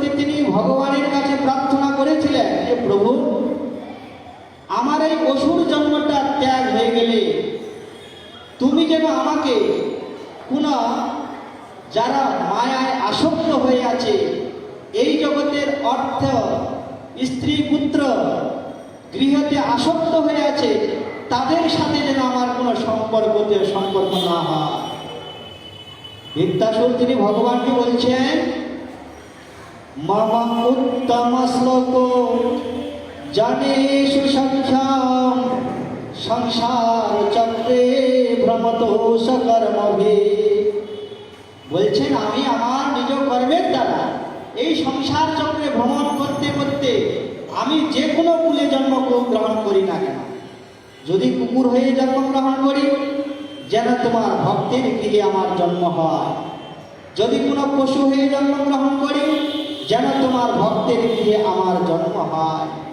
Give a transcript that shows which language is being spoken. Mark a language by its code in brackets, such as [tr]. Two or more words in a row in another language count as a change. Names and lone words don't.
[bn] তিনি ভগবানের কাছে প্রার্থনা করেছিলেন যে প্রভু, আমার এই অসুর জন্মটা ত্যাগ হয়ে গেলে তুমি যেন আমাকে পুনঃ, যারা মায়ায় আসক্ত হয়ে আছে, এই জগতের অর্থ, স্ত্রী পুত্র, গৃহতে আসক্ত হয়ে আছে, তাদের সাথে যেন আমার কোনো সম্পর্ক না হয়। বৃত্তাসুর তিনি ভগবানকে বলছেন, [sa] मम उत्तम श्लोक जनेषु संख्याम संसार चक्रे भ्रमतो सकर्मभि। [bn] বলছেন আমি আমার নিজ কর্মের দ্বারা এই সংসার চক্রে ভ্রমণ করতে করতে আমি যে কোনো কুলে জন্মগ্রহণ করি না কেন, যদি কুকুর হয়ে জন্মগ্রহণ করি যেন তোমার ভক্তের গৃহে আমার জন্ম হয়, যদি কোনো পশু হয়ে জন্মগ্রহণ করি যেন তোমার ভক্তের গৃহে আমার জন্ম হয়।